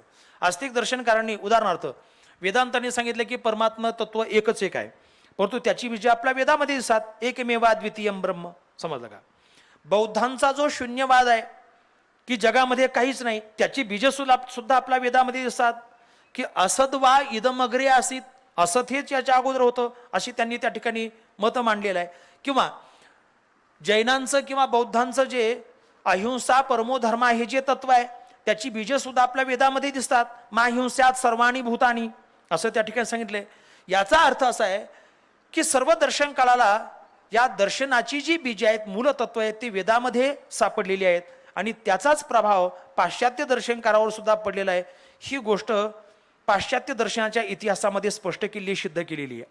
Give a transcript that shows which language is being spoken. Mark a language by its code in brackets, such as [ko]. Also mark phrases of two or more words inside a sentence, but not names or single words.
[mr] आस्तिक दर्शनकारांनी उदाहरणार्थ वेदांतांनी सांगितलं की परमात्मा तत्व एकच एक आहे, परंतु त्याची बीजे आपल्या वेदामध्ये दिसतात, [sa] एकमेवा द्वितीयम ब्रह्म. [mr] समजलं का. बौद्धांचा जो शून्यवाद आहे की जगामध्ये काहीच नाही, त्याची बीजे सुद्धा आपल्या वेदामध्ये दिसतात की [sa] असद वा इदमग्रे आसीत, [mr] असत हेच याच्या अगोदर होतं, अशी त्यांनी त्या ठिकाणी मत मांडलेलं आहे. किंवा जैनांचं किंवा बौद्धांचं जे [sa] अहिंसा परमो धर्मा [mr] हे जे तत्व आहे त्याची बीजे सुद्धा आपल्या वेदामध्ये दिसतात. [sa] मा हिंस्यात सर्वाणी भूतानी [mr] असं त्या ठिकाणी सांगितलंय. याचा अर्थ असा आहे की सर्व दर्शन काळाला या दर्शनाची जी बीजे आहेत, मूलतत्व आहेत, ती वेदामध्ये सापडलेली आहेत आणि त्याचाच प्रभाव पाश्चात्य दर्शनकारावर सुद्धा पडलेला आहे. ही गोष्ट पाश्चात्य दर्शनाच्या इतिहासामध्ये स्पष्ट केलेली, सिद्ध केलेली आहे.